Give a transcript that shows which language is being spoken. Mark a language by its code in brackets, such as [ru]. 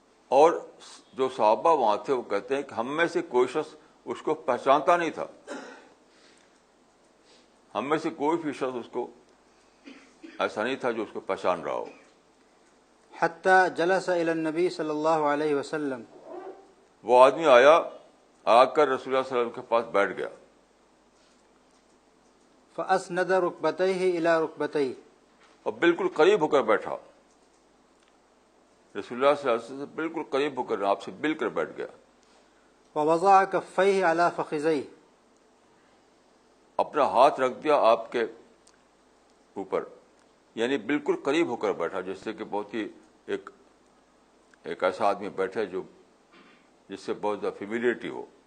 [ur] اور جو صحابہ وہاں تھے وہ کہتے ہیں کہ ہم میں سے کوئی شخص اس کو پہچانتا نہیں تھا، ہم میں سے کوئی بھی شخص اس کو ایسا نہیں تھا جو اس کو پہچان رہا ہو. [ar] حتى جلس الى النبي صلی اللہ علیہ وسلم، [ur] وہ آدمی آیا، آ کر رسول اللہ صلی اللہ علیہ وسلم کے پاس بیٹھ گیا، [ar] فاسند ركبتيه الى ركبتيه، [ur] اور بالکل قریب ہو کر بیٹھا، رسول اللہ صلی اللہ علیہ وسلم سے بالکل قریب ہو کر آپ سے مل کر بیٹھ گیا. [ar] ووضع كفيه على فخذيه، [ur] اپنا ہاتھ رکھ دیا آپ کے اوپر، یعنی بالکل قریب ہو کر بیٹھا، جس سے کہ بہت ہی ایک ایسا آدمی بیٹھے جو جس سے بہت زیادہ فیملیئرٹی ہو.